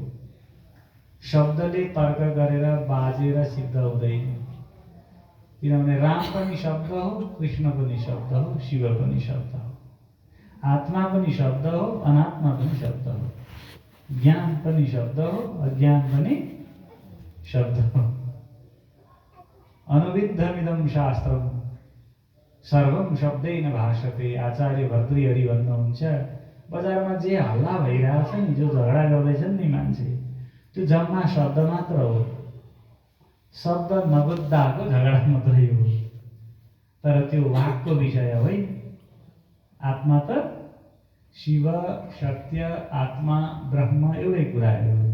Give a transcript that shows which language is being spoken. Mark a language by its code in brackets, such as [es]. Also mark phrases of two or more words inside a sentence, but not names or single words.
[ne] शब्दले तर्क गरेर बाजेर सिद्ध हुँदैन। किनभने राम पनि शब्द हो, कृष्ण पनि शब्द हो, शिव पनि शब्द हो। आत्मा पनि शब्द हो, अनात्मा पनि शब्द हो। ज्ञान पनि शब्द हो, अज्ञान पनि शब्द हो। [sa] अनुविद्धमिदं शास्त्रम सर्वम शब्दैन भाषते। [ne] आचार्य भर्तृहरि भन्नुहुन्छ, बजारमा जे हल्ला भइरहेछ नि, जो झगडा गर्दैछन् नि मान्छे, त्यो जम्मा शब्द मात्र हो। शब्द नबुझ्दाको झगडा मात्रै हो, तर त्यो वाकको विषय होइन। आत्मा त शिव, सत्य, आत्मा, ब्रह्म एउटै कुराहरू हो।